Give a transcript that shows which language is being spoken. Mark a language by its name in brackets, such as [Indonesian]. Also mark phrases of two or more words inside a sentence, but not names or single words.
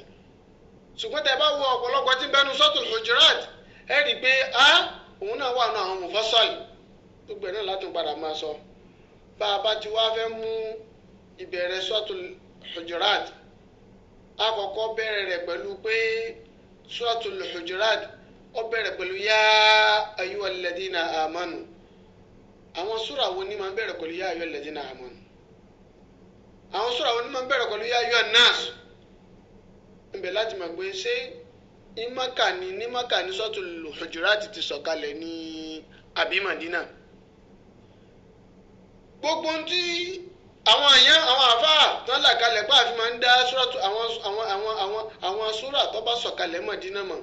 [Yoruba] ṣùgbọ́n tẹ́ bá wo ọ̀pọ̀lọpọ̀ tí bẹnu Suratul Hujurat, ẹ rí i pé òun náà wà ní àwọn Mufassal. gbogbo ẹ̀ náà látún padà máa sọ. bá a bá ti wá fẹ́ mú ìbẹ̀rẹ̀ Suratul Hujurat, àkọ́kọ́ bẹ̀rẹ̀ rẹ̀ pẹ̀lú pé Suratul Hujurat ó bẹ̀rẹ̀ pẹ̀lú [Arabic] يا أيها الذين آمنوا. [Yoruba] àwọn súrà wo ni máa ń bẹ̀rẹ̀ pẹ̀lú [Arabic] يا أيها الذين آمنوا? [Yoruba] àwọn súrà wo ni máa ń bẹ̀rẹ̀ pẹ̀lú [Arabic] يا أيها الناس? [Yoruba] ńbẹ̀ láti mọ̀ pé ṣé ní Mákà ní Suratul Hujurat ti sọ̀kalẹ̀ ní àbí Mádínà. gbogbo tí àwọn àfáà tán là kalẹ̀ pé àfi máa ń dá àwọn súrà tó bá sọ̀kalẹ̀ Mádínà mọ̀.